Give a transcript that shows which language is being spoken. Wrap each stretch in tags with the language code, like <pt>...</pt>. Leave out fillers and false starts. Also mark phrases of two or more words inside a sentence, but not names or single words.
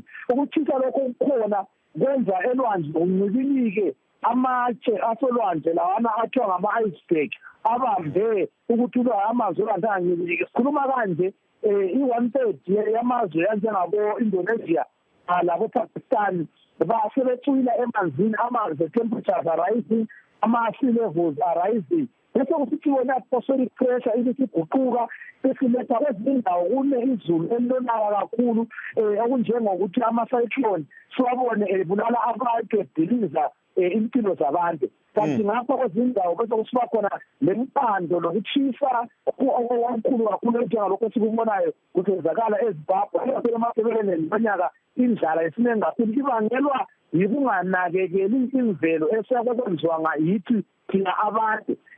<nd>Ukutshisa lokho kukhona kwenza elwandle kuncibilike amatshe asolwandle lawana athiwa ngama-iceberg abambe ukuthi amanzi olwandle angancibilike. Sikhuluma kanje i-1/3 yamazwe anjengabo-Indonesia labo-Pakistan basebecwila emanzini, amanzi</nd> <en>temperatures are rising,</en> <nd>ama-</nd> <en>sea levels are rising.</en> <nd>Bese kusithi wona</nd> <en>atmospheric pressure</en> <nd>ibisiguquka besiletha kwezinye indawo kune izulu elilonaka kakhulu okunjengokuthi ama-cyclone siwabone ebulala abantu ediliza impilo zabantu. Kanti ngapha kwezinye indawo bese kusiba khona lempando lokutshisa okukhulu kakhulu njengalokho esikubonayo kukwenzakala eZimbabwe eMathebeleni lonyaka indlala esiningi kakhulu ibangelwa yikunganakekeli imvelo esiyakwenziwa yithi thina abantu.</nd>